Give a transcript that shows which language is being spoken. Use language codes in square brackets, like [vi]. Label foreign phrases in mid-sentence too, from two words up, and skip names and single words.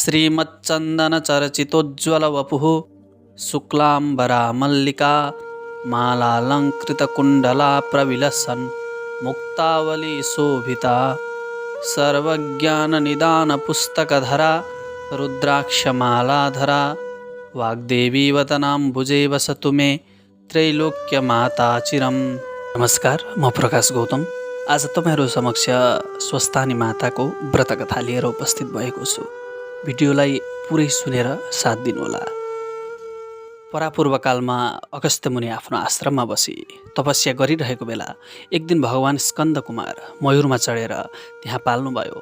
[sa] श्रीमच्चन्दनचर्चितोज्ज्वलवपुः शुक्लाम्बरा मल्लिका मालालङ्कृतकुण्डला प्रविलसन् मुक्तावलीशोभिता सर्वज्ञाननिदानपुस्तकधरा रुद्राक्षमालाधरा वाग्देवी वदनाम्बुजे वसतु मे त्रैलोक्यमाता चिरम्। [ne] नमस्कार, म प्रकाश गौतम आज तपाईहरु समक्ष स्वस्थानी माताको व्रतकथा लिएर उपस्थित भएको छु। भिडियोलाई पुरै सुनेर साथ दिनुहोला। परापूर्वकालमा अगस्त्य मुनि आफ्नो आश्रममा बसी तपस्या गरिरहेको बेला एक दिन भगवान स्कन्द कुमार मयूरमा चढेर त्यहाँ पाल्नुभयो।